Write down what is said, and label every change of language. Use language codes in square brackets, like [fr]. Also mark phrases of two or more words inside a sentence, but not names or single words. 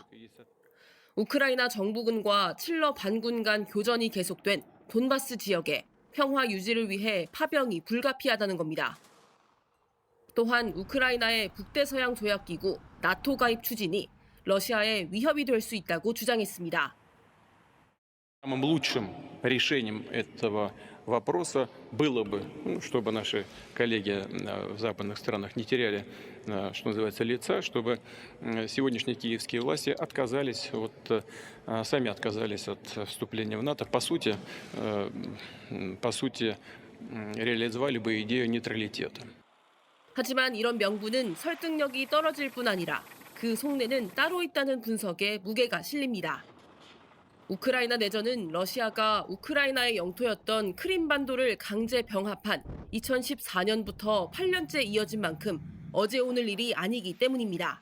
[ko] 우크라이나 정부군과 칠러 반군 간 교전이 계속된 돈바스 지역에 평화 유지를 위해 파병이 불가피하다는 겁니다. 또한 우크라이나의 북대서양 조약기구 나토 가입 추진이 러시아에 위협이 될 수 있다고 주장했습니다. [ru] Самым лучшим решением этого вопроса было бы, чтобы наши коллеги в западных странах не теряли, что называется, лица, чтобы сегодняшние киевские власти сами отказались от вступления в НАТО. По сути, реализовали бы идею нейтралитета. [ko] 하지만 이런 명분은 설득력이 떨어질 뿐 아니라 그 속내는 따로 있다는 분석에 무게가 실립니다. 우크라이나 내전은 러시아가 우크라이나의 영토였던 크림반도를 강제 병합한 2014년부터 8년째 이어진 만큼 어제 오늘 일이 아니기 때문입니다.